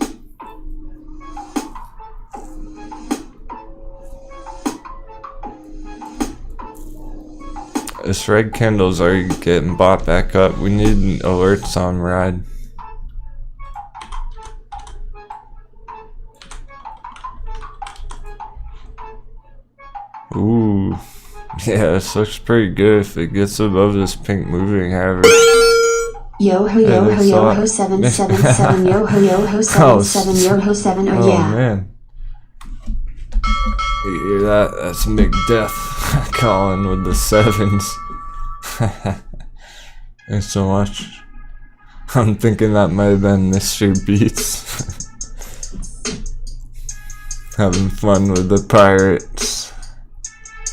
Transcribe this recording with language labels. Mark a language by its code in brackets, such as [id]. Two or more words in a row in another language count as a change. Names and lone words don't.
[en] This red candle's already getting bought back up. We need alerts on ride. Ooh. Yeah, this looks pretty good if it gets above this pink moving average. Yo ho yo ho yo ho 777 yo ho 77 yo ho 7 oh yeah. Oh man. You hear that? That's McDeath calling with the 7s. Thanks so much. I'm thinking that might have been Mr. Beats. Having fun with the pirates.